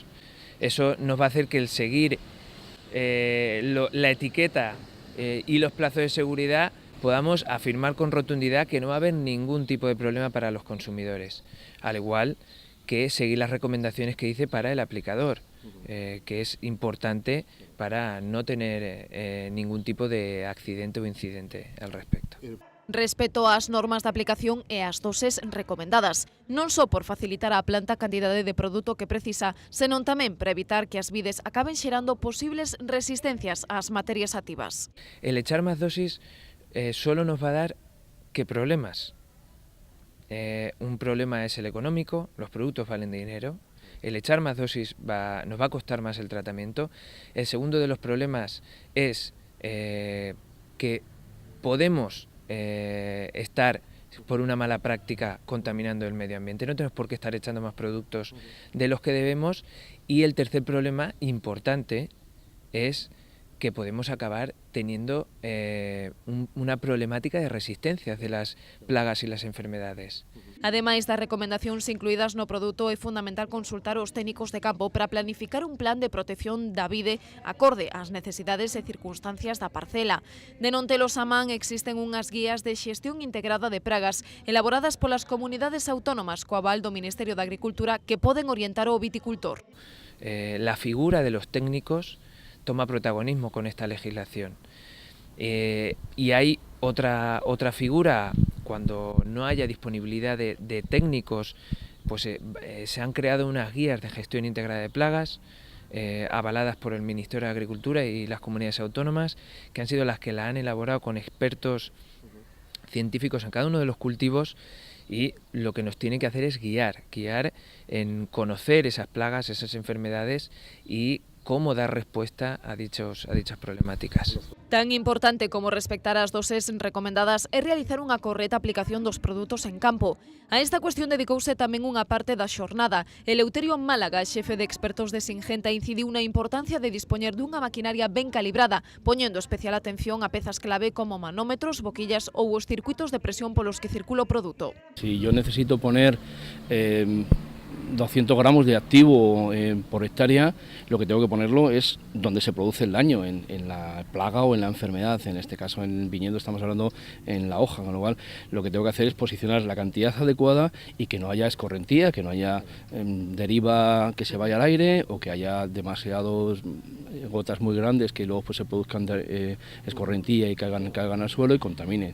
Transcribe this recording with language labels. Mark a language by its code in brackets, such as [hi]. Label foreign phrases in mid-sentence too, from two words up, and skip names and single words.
[es] Eso nos va a hacer que el seguir la etiqueta y los plazos de seguridad podamos afirmar con rotundidad que no va a haber ningún tipo de problema para los consumidores, al igual que seguir las recomendaciones que dice para el aplicador, que es importante para no tener ningún tipo de accidente o incidente al respecto. [gl] Respeto ás normas de aplicación e ás doses recomendadas, non só por facilitar á planta a cantidade de produto que precisa, senón tamén para evitar que as vides acaben xerando posibles resistencias ás materias activas. [es] El echar más dosis solo nos va a dar ¿qué problemas? Un problema es el económico, los productos valen dinero. El echar más dosis nos va a costar más el tratamiento. El segundo de los problemas es que podemos estar por una mala práctica contaminando el medio ambiente. No tenemos por qué estar echando más productos de los que debemos. Y el tercer problema importante es que podemos acabar teniendo una problemática de resistencias de las plagas y las enfermedades. [gl] Ademais das recomendacións incluídas no produto, é fundamental consultar os técnicos de campo para planificar un plan de protección da vide acorde ás necesidades e circunstancias da parcela. De non telos a man, existen unhas guías de xestión integrada de pragas elaboradas polas comunidades autónomas co aval do Ministerio de Agricultura que poden orientar ao viticultor. [es] La figura de los técnicos toma protagonismo con esta legislación. Y hay otra figura, cuando no haya disponibilidad de técnicos, pues se han creado unas guías de gestión integrada de plagas, avaladas por el Ministerio de Agricultura y las comunidades autónomas, que han sido las que la han elaborado con expertos científicos en cada uno de los cultivos, y lo que nos tiene que hacer es guiar en conocer esas plagas, esas enfermedades y cómo dar respuesta a dichas problemáticas. [gl] Tan importante como respectar as doses recomendadas é realizar unha correcta aplicación dos produtos en campo. A esta cuestión dedicouse tamén unha parte da xornada. Eleuterio Málaga, xefe de expertos de Syngenta, incidiu na importancia de dispoñer dunha maquinaria ben calibrada, poñendo especial atención a pezas clave como manómetros, boquillas ou os circuitos de presión polos que circula o produto. [es] Si yo necesito poner 200 gramos de activo por hectárea, lo que tengo que ponerlo es donde se produce el daño, en la plaga o en la enfermedad. En este caso, en viñedo, estamos hablando en la hoja, con lo cual lo que tengo que hacer es posicionar la cantidad adecuada y que no haya escorrentía, que no haya deriva que se vaya al aire o que haya demasiados gotas muy grandes que luego pues se produzcan escorrentía y caigan al suelo y contaminen.